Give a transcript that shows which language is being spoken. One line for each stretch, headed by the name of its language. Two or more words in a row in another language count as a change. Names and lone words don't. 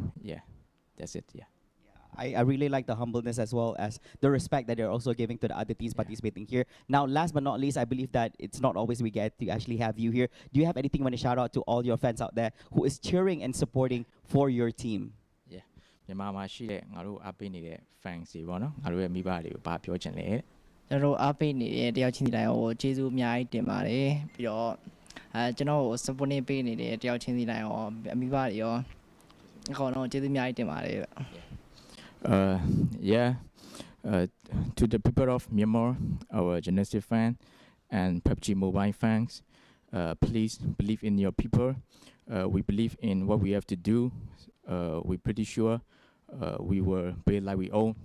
English: Yeah, that's it. Yeah. I really like the humbleness as well as the respect that they're also giving to the other teams participating here. Now, last but not least, I believe that it's not always we get to actually have you here. Do you have anything you want to shout out to all your fans out there who is cheering and supporting for your team? Yeah.
Burmese: မြန်မာမှာရှိတဲ့ငါတို့အားပေးနေတဲ့ fans တွေပေါ့နော်ငါတို့ရဲ့မိဘတွေကိုဘာပြောချင်လဲ ကျွန်တော်အားပေးနေတဲ့တယောက်ချင်းစီတိုင်းကိုကျေးဇူးအများကြီးတင်ပါတယ်ပြီးတော့ကျွန်တော်ကို support ပေးနေတဲ့တယောက်ချင်းစီတိုင်းရောမိဘတွေရောအကုန်လုံးကျေးဇူးအများကြီးတင်ပါတယ်
English: Yeah, to the people of Myanmar, our Genesis fan and PUBG Mobile fans, please believe in your people. We believe in what we have to do. We're pretty sure we will play like we own.